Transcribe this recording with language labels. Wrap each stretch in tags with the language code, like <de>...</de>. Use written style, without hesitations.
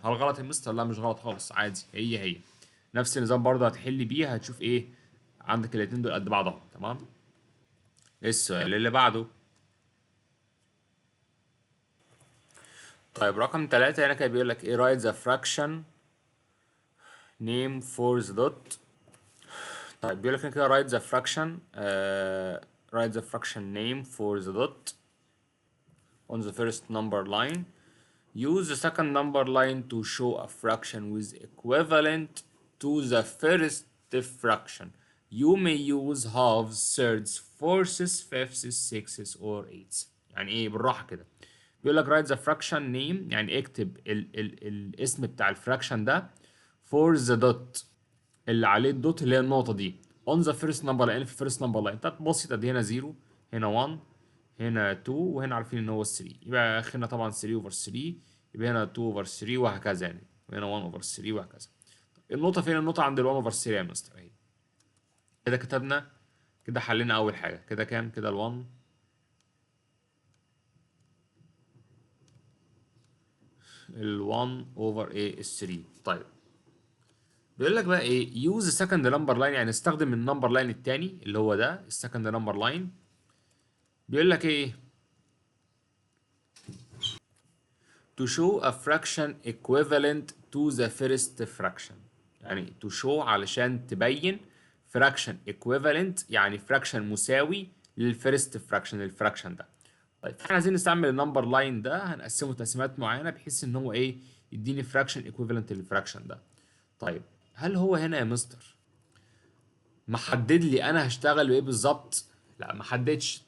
<ar>هل غلط يا مستر؟ لا مش غلط خالص، عادي، هي نفس النظام برضه هتحل بيه، هتشوف ايه عندك الاتنين دول قد بعضهم. تمام. السؤال اللي بعده. طيب رقم 3 هنا كده بيقول لك ايه،</ar> <en>write the fraction name for the dot.</en> <ar>طيب بيقول لك هنا كده</ar> <en>write the fraction write the fraction name for the dot on the first number line. Use the second number line to show a fraction with equivalent to the first fraction. You may use halves, thirds, fourths, fifths, sixths or eighths.</en> <ar>يعني ايه بالراحة كده؟ بيقول لك</ar> <en>write the fraction name،</en> <ar>يعني اكتب الاسم بتاع الفراكشن ده</ar> <en>for the dot،</en> <ar>اللي عليه الدوت اللي هي النقطة دي،</ar> <en>on the first number line،</en> <ar>في first number line. طب بسيطة دي، هنا 0، هنا 1، هنا 2، وهنا عارفين ان هو 3، يبقى اخرنا طبعا 3 اوفر 3، يبقى هنا 2 اوفر 3 وهكذا يعني، وهنا 1 اوفر 3 وهكذا. النقطة فين؟ النقطة عند ال 1 اوفر 3 يا مستر اهي. كده كتبنا، كده حلينا أول حاجة. كده كام؟ كده ال 1 اوفر ايه ال 3. طيب بيقول لك بقى ايه،</ar> <en>use second number line,</en> <ar>يعني استخدم النمبر لاين التاني اللي هو ده السكند نمبر لاين. بيقول لك ايه،</ar> <en>to show a fraction equivalent to the first fraction.</en> <ar>يعني</ar> <en>to show</en> <ar>علشان تبين fraction equivalent، يعني fraction مساوي للفيرست fraction، الفراكشن ده. طيب احنا عايزين نستعمل النمبر لاين ده، هنقسمه تقسيمات معينه بحيث ان هو ايه، يديني fraction equivalent للفراكشن ده. طيب هل هو هنا يا مستر محدد لي انا هشتغل بايه بالظبط؟ لا ما حددش.</ar>